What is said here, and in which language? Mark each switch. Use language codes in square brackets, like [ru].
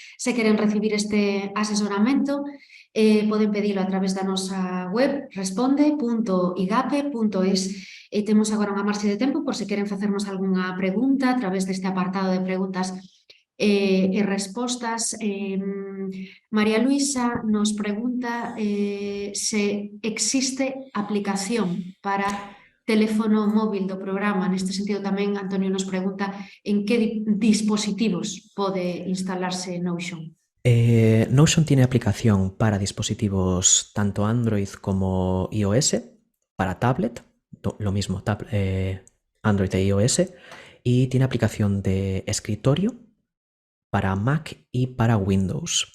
[gl] Se queren recibir este asesoramento, poden pedilo a través da nosa web responde.igape.es. E temos agora unha marxe de tempo por se queren facernos algunha pregunta a través deste apartado de preguntas e respostas. María Luisa nos pregunta se existe aplicación para teléfono móvil do programa. Neste sentido tamén Antonio nos pregunta en que dispositivos pode instalarse Notion. [es] Notion tiene aplicación para dispositivos tanto Android como iOS, para tablet, lo mismo, Android e iOS, y tiene aplicación de escritorio para Mac y para Windows.